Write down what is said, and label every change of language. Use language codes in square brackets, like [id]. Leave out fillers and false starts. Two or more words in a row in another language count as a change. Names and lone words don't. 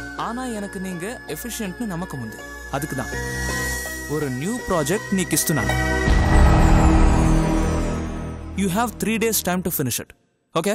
[ta] ஆனா எனக்கு நீங்க எஃபிஷியன்ட்னு நம்பகம் ఉంది. அதுக்கு தான் ஒரு நியூ ப்ராஜெக்ட் [te] నీకు ఇస్తున్నాను. [en] You have 3 days time to finish it. Okay?